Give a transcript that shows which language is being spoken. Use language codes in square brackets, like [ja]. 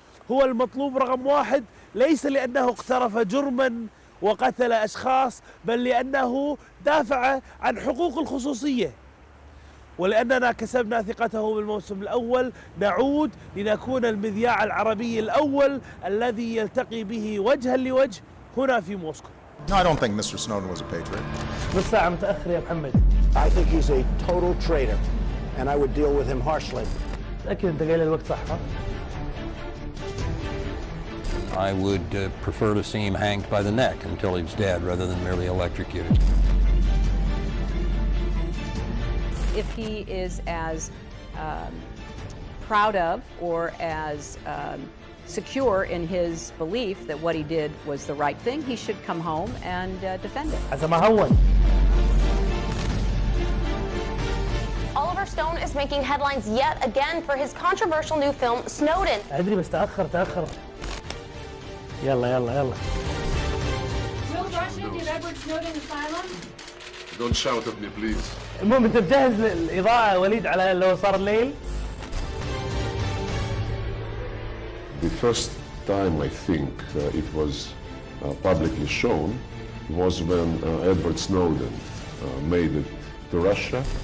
[ar] هو المطلوب رقم 1 ليس لأنه اقترف جرما وقتل أشخاص، بل لأنه دافع عن حقوق الخصوصية. ولأننا كسبنا ثقته بالموسم الأول نعود لنكون المذياع العربي الأول الذي يلتقي به وجها لوجه هنا في موسكو. [en] No, I don't think Mr. Snowden was a patriot. [ar] نص ساعة متأخر يا محمد. [en] I think he's a total traitor, and I would deal with him harshly. [ar] أكيد أنت قايل الوقت صح. [en] I would prefer to see him hanged by the neck until he's dead rather than merely electrocuted. If he is as proud of or as secure in his belief that what he did was the right thing, he should come home and defend it. Oliver Stone is making headlines yet again for his controversial new film, Snowden. [ar] أدري بس تأخر. يلا. [en] Will Russia give Edward Snowden asylum? Don't shout at me, please. [ar] المهم أنت مجهز الإضاءة وليد على لو صار الليل؟ [en] The first time I think it was publicly shown was when Edward Snowden made it to Russia.